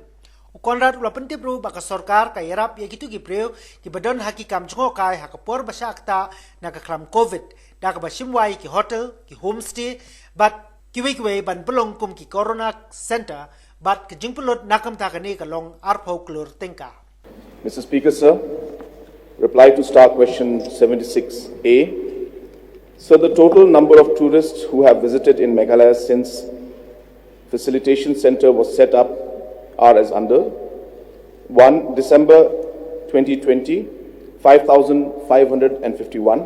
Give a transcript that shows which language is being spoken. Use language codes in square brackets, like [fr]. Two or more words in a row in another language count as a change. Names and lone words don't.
[kha] Ukonrad ula pentip ru baka sarkar ka yarap ya kitu ki preu ki badon hakikam Nongjngohkai hakapor basyakta na ka klam covid da ka basimwai ki hotel ki homestay bat kiwe ban pelong kum ki [en] corona center [kha] bat ke jingpulot nakam ta ka ni ka long arpho klur tingka. [en] Mr. Speaker, sir, reply to star question 76A. So the total number of tourists who have visited in Meghalaya since facilitation center was set up are as under. 1. December 2020, 5,551.